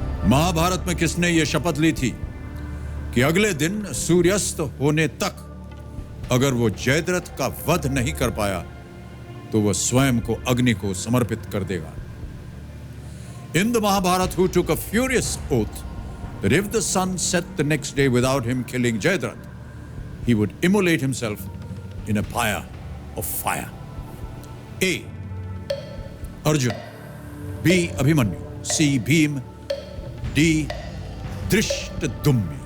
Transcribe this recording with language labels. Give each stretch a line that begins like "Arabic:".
Hindi: महाभारत में किसने यह शपथ ली थी कि अगले दिन सूर्यास्त होने तक अगर वो जयद्रथ का वध नहीं कर पाया तो वह स्वयं को अग्नि को समर्पित कर देगा?
English: In the Mahabharata, who took a furious oath that if the sun set the next day without him killing Jayadrath, he would immolate himself in a pyre of fire? A. Arjun, B.
Hindi: B Abhimanyu, C Bhim, D Dhrishtadyumna.